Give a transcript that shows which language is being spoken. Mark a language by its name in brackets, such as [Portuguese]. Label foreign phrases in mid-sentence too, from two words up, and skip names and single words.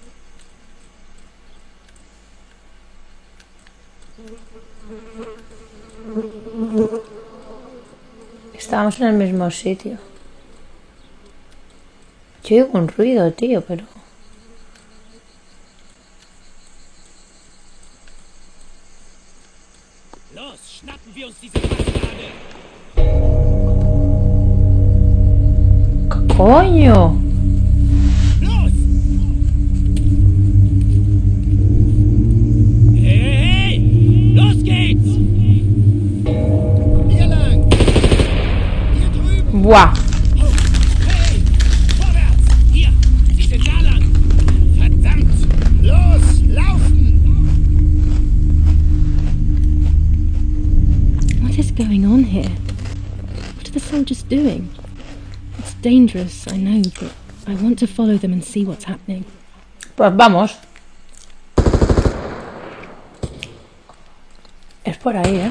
[Spanish] Estábamos en el mismo sitio. Yo oigo un ruido, tío, pero... [German] Los, schnappen wir uns diese Kaskade! [Spanish] ¡Coño! [German] Los! Hey! Los geht's! Hier lang! Hier drüben! ¡Buah! Hey! Vorwärts! Hier! Sie sind da lang! Verdammt! Los! Laufen! [English] What is going on here? What are the soldiers doing? It's dangerous, I know, but I want to follow them and see what's happening. [Spanish] Pues vamos. Es por ahí, ¿eh?